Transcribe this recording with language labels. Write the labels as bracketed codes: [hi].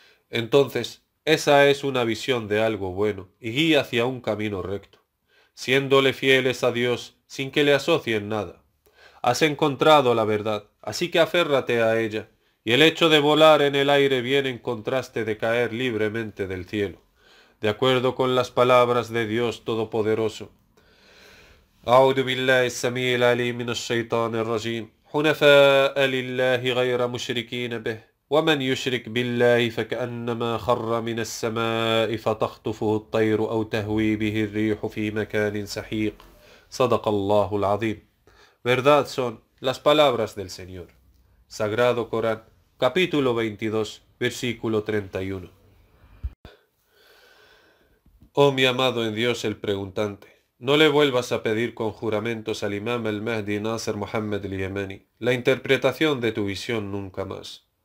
[es] Entonces, esa es una visión de algo bueno y guía hacia un camino recto, siéndole fieles a Dios sin que le asocien nada. Has encontrado la verdad, así que aférrate a ella, y el hecho de volar en el aire viene en contraste de caer libremente del cielo, de acuerdo con las palabras de Dios Todopoderoso. [ar] أعوذ بالله السميع العليم من الشيطان الرجيم حنفاء لله غير مشركين به ومن يشرك بالله فكأنما خر من السماء فتخطفه الطير أو تهوي به الريح في مكان سحيق صدق الله العظيم. [es] Verdad son las palabras del Señor. Sagrado Corán, capítulo 22, versículo 31. Oh mi amado en Dios el preguntante, no le vuelvas a pedir con juramentos al imam al-Mahdi Nasser Mohammed al-Yamani la interpretación de tu visión nunca más.